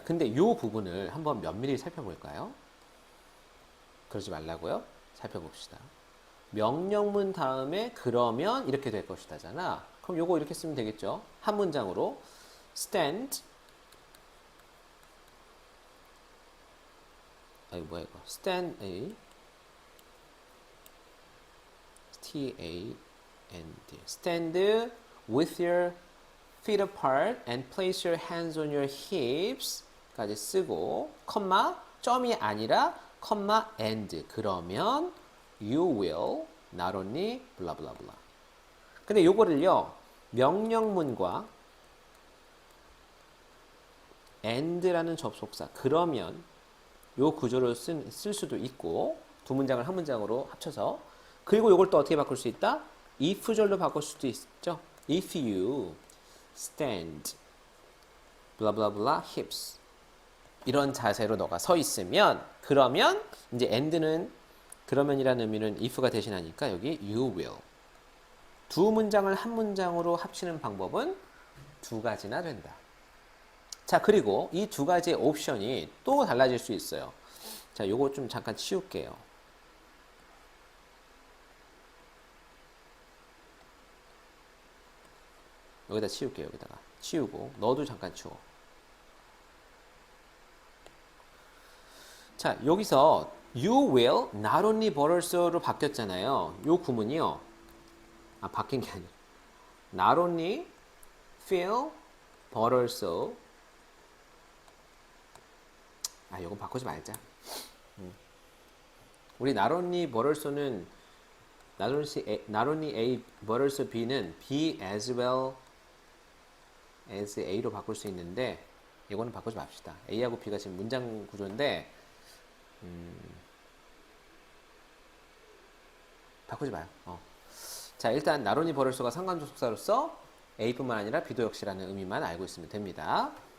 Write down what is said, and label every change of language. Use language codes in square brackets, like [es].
[ko] 근데 이 부분을 한번 면밀히 살펴볼까요? 그러지 말라고요? 살펴봅시다. 명령문 다음에 그러면 이렇게 될 것이다잖아. 그럼 요거 이렇게 쓰면 되겠죠? 한 문장으로 stand 뭐야 이거? [en] stand a T-A-N-D stand with your feet apart and place your hands on your hips [ko] 까지 쓰고 컴마 점이 아니라 컴마 [en] and [ko] 그러면 [en] you will not only blah blah blah. [ko] 근데 요거를요 명령문과 and라는 접속사 그러면 요 구조를 쓸 수도 있고 두 문장을 한 문장으로 합쳐서 그리고 요걸 또 어떻게 바꿀 수 있다? if절로 바꿀 수도 있죠. [en] If you stand blah blah blah hips [ko] 이런 자세로 너가 서 있으면 그러면 이제 and는 그러면이라는 의미는 if가 대신하니까 여기 you will 두 문장을 한 문장으로 합치는 방법은 두 가지나 된다. 자, 그리고 이 두 가지의 옵션이 또 달라질 수 있어요. 자, 요거 좀 잠깐 치울게요. 여기다 치울게요. 여기다가 치우고 너도 잠깐 치워. 자, 여기서 [en] you will not only but also [ko] 로 바뀌었잖아요. 요 구문이요. 바뀐 게 아니라 [en] not only feel but also. [ko] 요건 바꾸지 말자. 우리 [en] not only but also [ko] 는 [en] not only A but also B [ko] 는 [en] B as well as A [ko] 로 바꿀 수 있는데 이거는 바꾸지 맙시다. A하고 B가 지금 문장 구조인데 바꾸지 마요. 자, 일단 [en] not only but also [ko] 가 상관조속사로서 A뿐만 아니라 B도 역시라는 의미만 알고 있으면 됩니다.